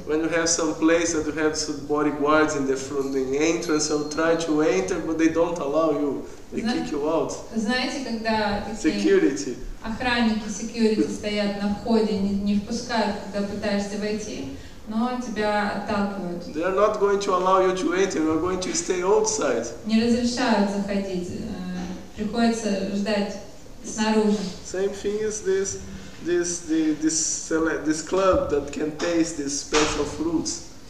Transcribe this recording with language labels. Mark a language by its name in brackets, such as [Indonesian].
[English] when you have some place that you have some bodyguards in the front, in the entrance, so try to enter, but they don't allow you. They kick you out. [Russian] Знаете, когда такие [English] Security. [Russian] охранники, security стоят на входе, не впускают, когда пытаешься войти, но тебя отталкивают. [English] They are not going to allow you to enter. You are going to stay outside. [Russian] Не разрешают заходить, приходится ждать снаружи. [English] Same thing is this club that can taste these special fruits.